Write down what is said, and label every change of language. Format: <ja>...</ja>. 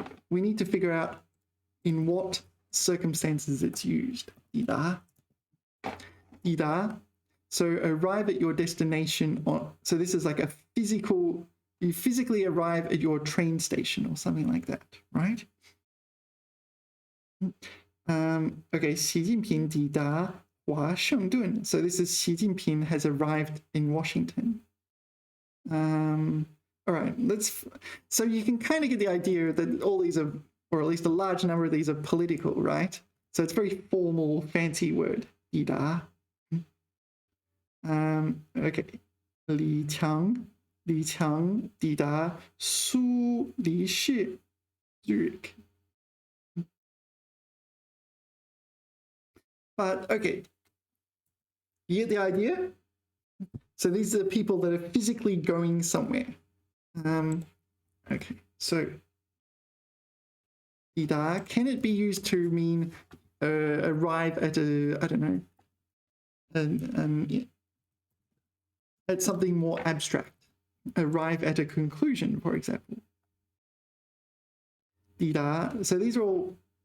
<en>We need to figure out in what circumstances it's used.</en> <zh>抵达.抵达.</zh> <en>So arrive at your destination so this is like you physically arrive at your train station or something like that, right?</en> <zh>Okay, 习近平抵达华盛顿.</zh> <en>So this is Xi Jinping has arrived in Washington. All right, so you can kind of get the idea that all these are, or at least a large number of these are political, right? So it's a very formal, fancy word, 抵达.</en> <zh>Okay, 李强抵达苏黎世 Zurich.</zh> <en>But okay, you get the idea? So these are the people that are physically going somewhere. Okay, so 抵达, can it be used to mean arrive at I don't know, at something more abstract, arrive at a conclusion, for example. 抵达, so these are all</en>